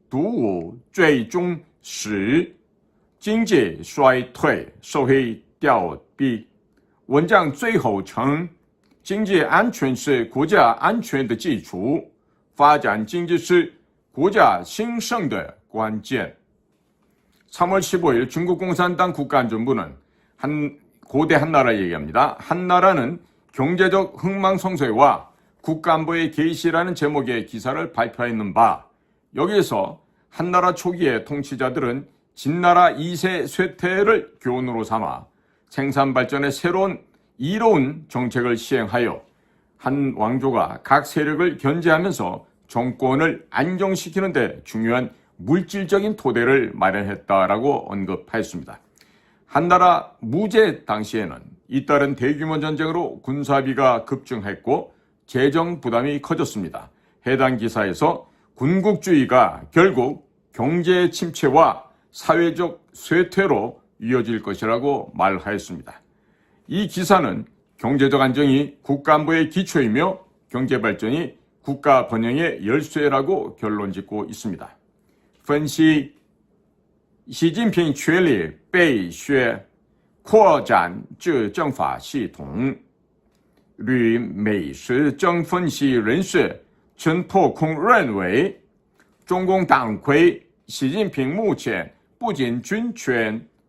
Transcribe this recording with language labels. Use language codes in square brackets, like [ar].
[zh] 独武最终使经济衰退社会凋敝。文章最后称，经济安全是国家安全的基础，发展经济是国家兴盛的关键。 [ko] 3월 15일 중국 공산당 국가안전부는 고대 한나라 얘기합니다. 한나라는 경제적 흥망성쇠와 국가안보의 개시라는 제목의 기사를 발표했는 바, 여기에서 한나라 초기의 통치자들은 진나라 2세 쇠퇴를 교훈으로 삼아 생산 발전의 새로운 이로운 정책을 시행하여 한 왕조가 각 세력을 견제하면서 정권을 안정시키는 데 중요한 물질적인 토대를 마련했다라고 언급하였습니다. 한나라 무제 당시에는 잇따른 대규모 전쟁으로 군사비가 급증했고 재정 부담이 커졌습니다. 해당 기사에서 군국주의가 결국 경제 침체와 사회적 쇠퇴로 이어질 것이라고 말하였습니다. 이 기사는 경제적 안정이 국가안보의 기초이며 경제발전이 국가 번영의 열쇠라고 결론짓고 있습니다. [zh] 分析习近平确立北学扩展至政法系统，旅美食政分析人士陈破空认为，中共党魁习近平目前不仅军权